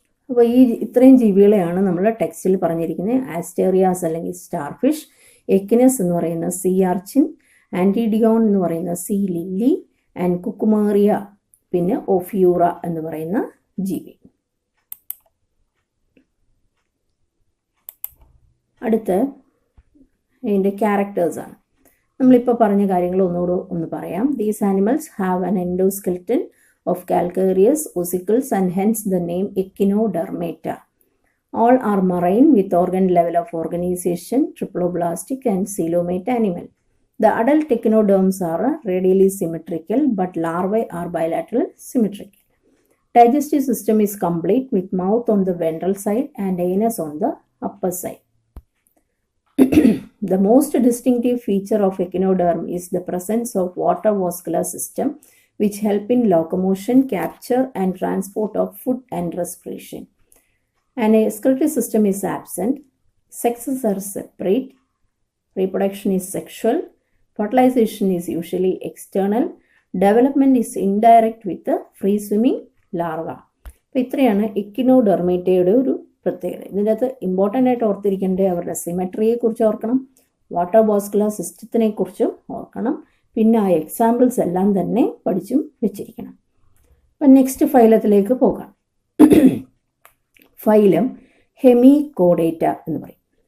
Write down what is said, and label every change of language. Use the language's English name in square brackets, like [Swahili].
[Malayalam] അപ്പോൾ ഈ ഇത്രയും ജീവികളെയാണ് നമ്മൾ ടെക്സ്റ്റിൽ പറഞ്ഞിരിക്കുന്നത്. ആസ്റ്റേറിയാസ് അല്ലെങ്കിൽ സ്റ്റാർ ഫിഷ്, എക്കിനസ് എന്ന് പറയുന്ന സീ ആർച്ചിൻ, ആൻറ്റിഡിയോൺ എന്ന് പറയുന്ന സീ ലില്ലി, ആൻഡ് കുക്കുമേറിയ, പിന്നെ ഓഫ്യൂറ എന്ന് പറയുന്ന ജീവി. അടുത്ത ഇതിൻ്റെ ക്യാരക്ടേഴ്സാണ്. നമ്മളിപ്പോൾ പറഞ്ഞ കാര്യങ്ങൾ ഒന്നുകൂടെ ഒന്ന് പറയാം. [English] These animals have an endoskeleton of calcareous ossicles and hence the name Echinodermata. All are marine with organ level of organization, triploblastic and coelomate animal. The adult echinoderms are radially symmetrical but larvae are bilateral symmetrical. Digestive system is complete with mouth on the ventral side and anus on the upper side. The most distinctive feature of echinoderm is the presence of water vascular system which help in locomotion, capture and transport of food and respiration. An excretory system is absent. Sexes are separate. Reproduction is sexual. Fertilization is usually external. Development is indirect with the free swimming larva. [Malayalam] അപ്പോൾ ഇത്രയാണ് എക്കിനോഡെർമേറ്റയുടെ ഒരു പ്രത്യേകത. ഇതിൻ്റെ അകത്ത് important ആയിട്ട് ഓർത്തിരിക്കേണ്ടത് അവരുടെ സിമെട്രിയെക്കുറിച്ച് ഓർക്കണം, water vascular സിസ്റ്റത്തിനെ കുറിച്ചും ഓർക്കണം, പിന്നെ ആ എക്സാമ്പിൾസ് എല്ലാം തന്നെ പഠിച്ചും വെച്ചിരിക്കണം. അപ്പം നെക്സ്റ്റ് ഫൈലത്തിലേക്ക് പോകാം. ഫൈലം ഹെമികോഡേറ്റ എന്ന് പറയും.